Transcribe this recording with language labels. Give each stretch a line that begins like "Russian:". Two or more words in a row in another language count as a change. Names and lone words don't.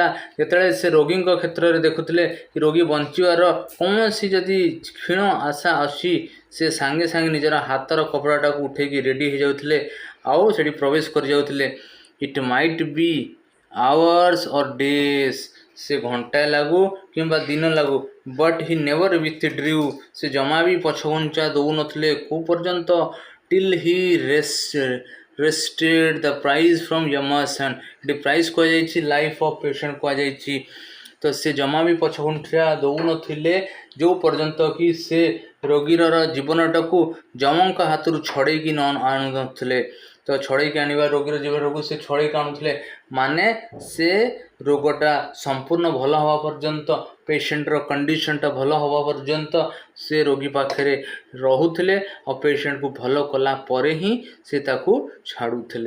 Odia: ଯେତେବେଳେ ସେ ରୋଗୀଙ୍କ କ୍ଷେତ୍ରରେ ଦେଖୁଥିଲେ କି ରୋଗୀ ବଞ୍ଚିବାର କୌଣସି ଯଦି କ୍ଷୀଣ ଆଶା ଅଛି, ସେ ସାଙ୍ଗେ ସାଙ୍ଗେ ନିଜର ହାତର କପଡ଼ାଟାକୁ ଉଠେଇକି ରେଡ଼ି ହେଇଯାଉଥିଲେ, ଆଉ ସେଠି ପ୍ରବେଶ କରିଯାଉଥିଲେ।
English: It might be hours or days,
Odia: ସେ ଘଣ୍ଟାଏ ଲାଗୁ କିମ୍ବା ଦିନ ଲାଗୁ,
English: But he never withdrew,
Odia: ସେ ଜମା ବି ପଛଘୁଞ୍ଚା ଦେଉନଥିଲେ। କେଉଁ ପର୍ଯ୍ୟନ୍ତ?
English: till he wrested the prize from Yama's hand.
Odia: ଏଠି ପ୍ରାଇଜ୍ କୁହାଯାଇଛି,
English: life of patient
Odia: କୁହାଯାଇଛି। ତ ସେ ଜମା ବି ପଛଘୁଞ୍ଚା ଦେଉନଥିଲେ ଯେଉଁ ପର୍ଯ୍ୟନ୍ତ କି ସେ ରୋଗୀର ଜୀବନଟାକୁ ଯମଙ୍କ ହାତରୁ ଛଡ଼େଇକି ଆଣୁନଥିଲେ। ତ ଛଡ଼େଇକି ଆଣିବା ରୋଗୀର ଜୀବନକୁ ସେ ଛଡ଼େଇକି ଆଣୁଥିଲେ, ମାନେ ସେ ରୋଗଟା ସମ୍ପୂର୍ଣ୍ଣ ଭଲ ହେବା ପର୍ଯ୍ୟନ୍ତ, ପେସେଣ୍ଟର କଣ୍ଡିସନଟା ଭଲ ହେବା ପର୍ଯ୍ୟନ୍ତ ସେ ରୋଗୀ ପାଖରେ ରହୁଥିଲେ, ଆଉ ପେସେଣ୍ଟକୁ ଭଲ କଲା ପରେ ହିଁ ସେ ତାକୁ ଛାଡ଼ୁଥିଲେ।